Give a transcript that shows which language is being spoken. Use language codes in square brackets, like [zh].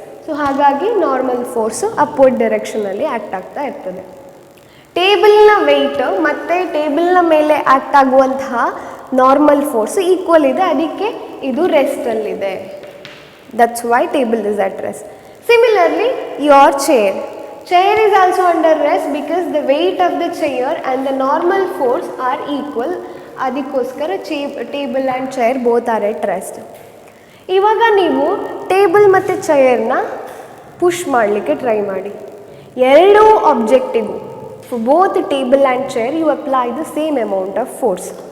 [kn] So ಹಾಗಾಗಿ normal force upward ಡೈರೆಕ್ಷನಲ್ಲಿ act ಆಗ್ತಾ ಇರ್ತದೆ. ಟೇಬಲ್ನ ವೆಯ್ಟ್ ಮತ್ತು ಟೇಬಲ್ನ ಮೇಲೆ ಆ್ಯಕ್ಟ್ ಆಗುವಂತಹ ನಾರ್ಮಲ್ ಫೋರ್ಸು ಈಕ್ವಲ್ ಇದೆ, ಅದಕ್ಕೆ ಇದು ರೆಸ್ಟಲ್ಲಿದೆ. [en] That's why table is at rest. Similarly, your chair. Chair is also under rest because the weight of the chair and the normal force are equal. ಅದಕ್ಕೋಸ್ಕರ table and chair both are at rest. [kn] ಇವಾಗ ನೀವು table ಮತ್ತು ಚೇರ್ನ push ಮಾಡಲಿಕ್ಕೆ try ಮಾಡಿ. ಎರಡೂ ಆಬ್ಜೆಕ್ಟಿಗೂ, [en] For both table and chair you apply the same amount of force.